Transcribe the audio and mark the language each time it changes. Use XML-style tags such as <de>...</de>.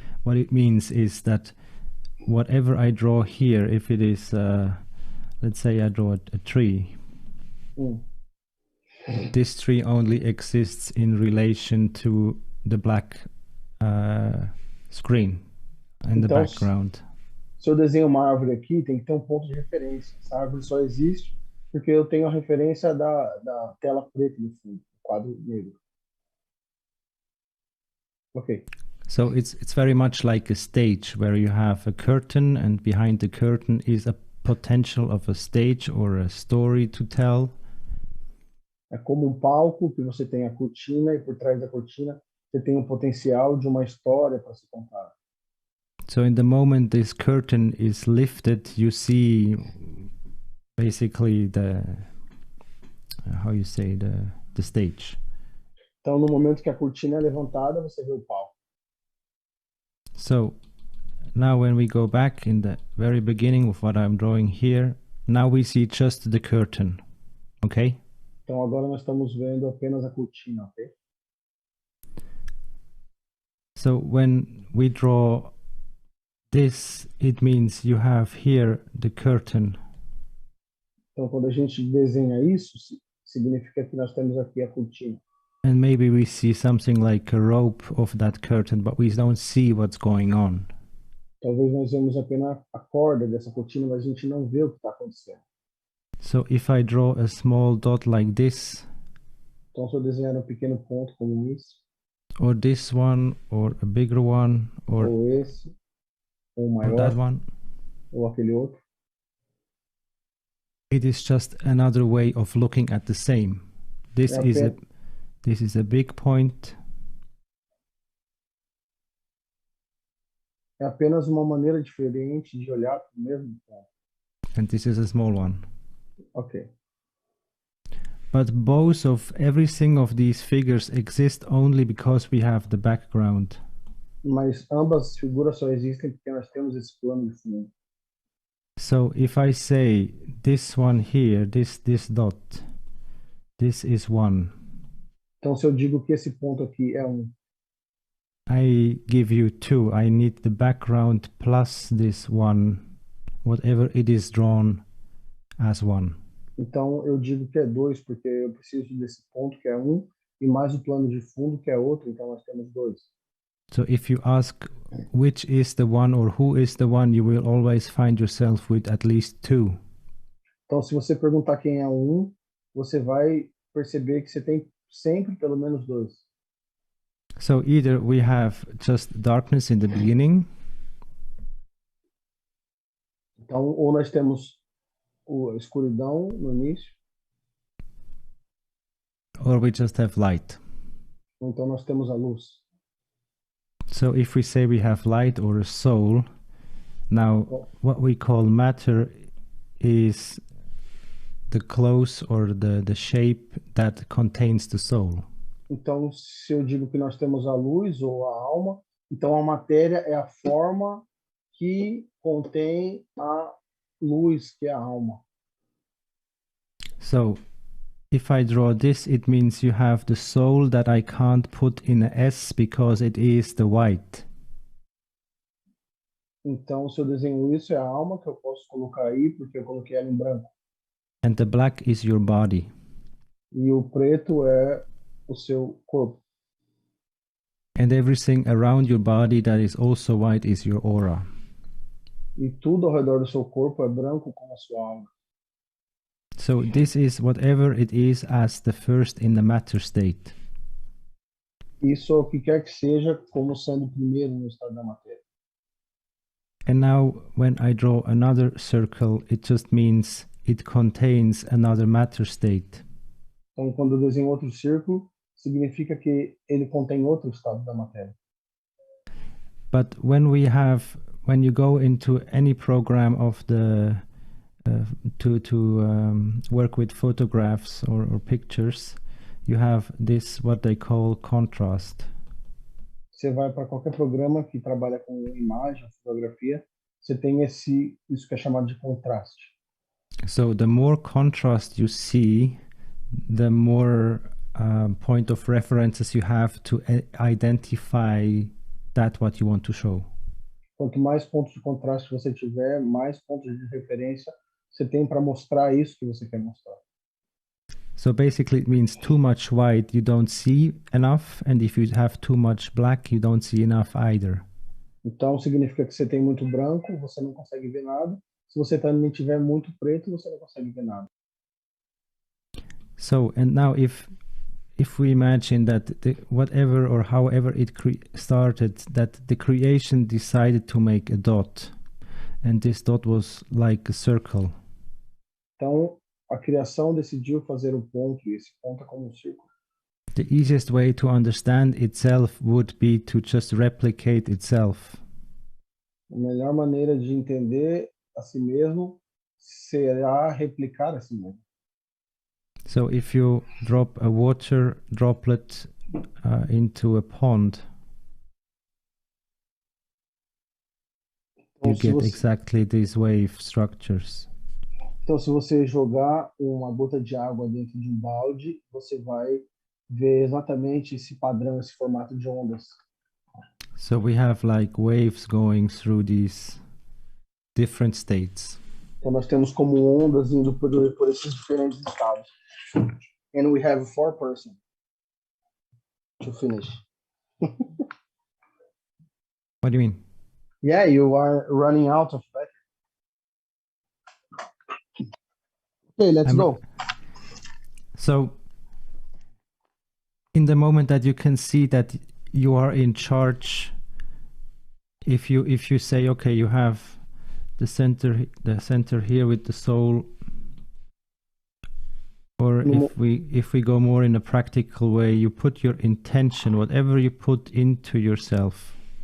<en>What it means is that whatever I draw here, if it is let's say I draw a tree, this tree only exists in relation to the black screen in the background.</en> <pt>Se eu desenho uma árvore aqui, tem que ter ponto de referência. Essa árvore só existe porque eu tenho a referência da tela preta no fundo, quadro negro. Okay.</pt> <en>So it's very much like a stage where you have a curtain, and behind the curtain is a potential of a stage or a story to tell.</en> <pt>É como um palco que você tem a cortina e por trás da cortina você tem um potencial de uma história para se contar.</pt> <en>So in the moment this curtain is lifted, you see basically how you say, the stage.</en> <pt>Então, no momento que a cortina é levantada, você vê o palco.</pt> <en>So now when we go back in the very beginning of what I'm drawing here, now we see just the curtain, okay?</en> <pt>Então, agora nós estamos vendo apenas a cortina, ok?</pt> <en>So when we draw this, it means you have here the curtain.</en> <pt>Então, quando a gente desenha isso, significa que nós temos aqui a cortina.</pt> <en>And maybe we see something like a rope of that curtain, but we don't see what's going on.</en> <pt>Talvez nós vemos apenas a corda dessa cortina, mas a gente não vê o que está acontecendo.</pt> <en>So if I draw a small dot like this,</en> <pt>Então, se eu desenhar um pequeno ponto como isso,</pt> <en>or this one, or a bigger one, or</en> <pt>esse, ou</pt> <en>that</en> <pt>maior,</pt> <en>one,</en> <pt>ou aquele outro,</pt> <en>it is just another way of looking at the same. This is a big point.</en> <pt>é apenas uma maneira diferente de olhar para o mesmo ponto.</pt> <en>And this is a small one. Ok. But both of everything of these figures exist only because we have the background.</en> <pt>Mas ambas as figuras só existem porque nós temos esse plano de fundo.</pt> <en>So if I say this one here, this dot, this is 1.</en> <pt>Então, se eu digo que esse ponto aqui é</pt> <en>I give you 2. I need the background plus this 1, whatever it is drawn as 1.</en> <pt>Então, eu digo que é 2, porque eu preciso desse ponto que é 1, e mais o plano de fundo que é outro, então nós temos 2.</pt> <en>So if you ask which is the one or who is the one, you will always find yourself with at least 2.</en> <pt>Então, se você perguntar quem é o 1, você vai perceber que você tem sempre pelo menos 2.</pt> <en>So either we have just darkness in the beginning,</en> <pt>Então, ou nós temos a escuridão no início,</pt> <en>or we just have light.</en> <pt>ou então nós temos a luz.</pt> <en>So if we say we have light or a soul, now what we call matter is the clothes or the shape that contains the soul.</en> <pt>Então, se eu digo que nós temos a luz ou a alma, então a matéria é a forma que contém a luz, que é a alma.</pt> <en>So if I draw this, it means you have the soul that I can't put in a S because it is the white.</en> <pt>Então, se eu desenho isso, é a alma que eu posso colocar aí, porque eu coloquei ela em branco.</pt> <en>And the black is your body.</en> <pt>E o preto é o seu corpo.</pt> <en>And everything around your body that is also white is your aura.</en> <pt>E tudo ao redor do seu corpo é branco como a sua alma.</pt> <en>So this is whatever it is as the first in the matter state.</en> <pt>Isso é o que quer que seja como sendo o primeiro no estado da matéria.</pt> <en>And now when I draw another circle, it just means it contains another matter state.</en> <pt>Então, quando eu desenho outro círculo, significa que ele contém outro estado da matéria.</pt> <en>But when you go into any program of the to work with photographs or pictures, you have this what they call contrast.</en> <pt>Você vai para qualquer programa que trabalha com imagem, fotografia, você tem isso que é chamado de contraste.</pt> <en>So the more contrast you see, the more point of references you have to identify that what you want to show.</en> <pt>Quanto mais pontos de contraste você tiver, mais pontos de referência você tem para mostrar isso que você quer mostrar.</pt> <en>So basically it means too much white you don't see enough, and if you have too much black you don't see enough either.</en> <pt>Então significa que você tem muito branco, você não consegue ver nada. Se você também tiver muito preto, você não consegue ver nada.</pt> <en>So and now if if we imagine that whatever or however it started, that the creation decided to make a dot, and this dot was like a circle.</en> <pt>Então, a criação decidiu fazer ponto, e esse ponto é como círculo.</pt> <en>The easiest way to understand itself would be to just replicate itself.</en> <pt>A melhor maneira de entender a si mesmo será replicar a si mesmo.</pt> <en>So if you drop a water droplet into a pond, you get exactly these wave structures.</en> <pt>Então, se você jogar uma gota de água dentro de balde, você vai ver exatamente esse padrão, esse formato de ondas.</pt> <en>So we have like waves going through these different states.</en> <pt>Então, nós temos como ondas indo por esses diferentes estados.</pt> <en>And we have 4 persons to finish. What do you mean? Yeah, you are running out of battery. Okay, let's go. So, in the moment that you can see that you are in charge, if you say, okay, you have the center here with the soul, or if we go more in a practical way, you put your intention, whatever you put into yourself.</en>